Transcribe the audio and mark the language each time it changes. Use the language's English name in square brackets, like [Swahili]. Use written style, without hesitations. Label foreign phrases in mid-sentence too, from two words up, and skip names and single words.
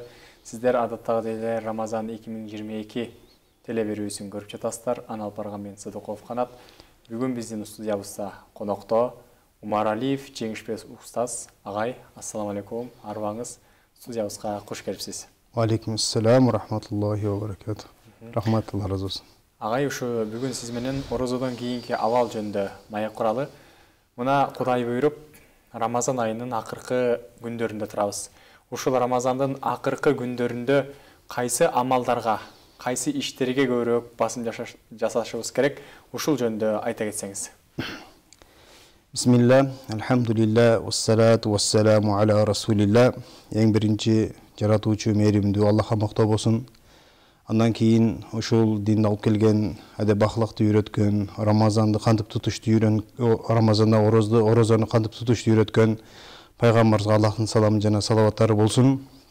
[Kyrgyz] Сиздер адаттагы эле Рамазан 2022 телеберүүсүн көрүп жатасыздар. Анал барган мен Садыков Канат. Бүгүн биздин студиябызда конокто Умар Алиев, Жеңишбек устаз. Агай, [Arabic] السلام عليكم. [Kyrgyz] Арбаңыз студиябызга кош келипсиз. [Arabic] عليكم السلام، رحمة الله وبركاته. [Kyrgyz] Рахмат, Алла разы болсун. Агай, ушу бүгүн сиз менен орозодон кийинки абал жөнүндө маек куралы. Мына Кудай буйруп, Рамазан айынын акыркы күндөрүндө турабыз. Ушул Рамазандын акыркы күндөрүндө кайсы амалдарга, кайсы иштерге көбүрөөк басым жасашыбыз керек? Ушул жөнүндө айта кетсеңиз. Бисмилlah, [Arabic] الحمد لله، والصلاة والسلام على رسول الله. [Kyrgyz] Эң биринчи жаратуучу мээримдүү Аллахка мактоо болсун. Андан кийин ушул динди алып келген, адеп ахлакты үйрөткөн, Рамазанды кантип тутушту Рамазанда орозону кантип тутушту үйрөткөн пайгамбарыбызга Аллахтын саламы жана салаваттары болсун.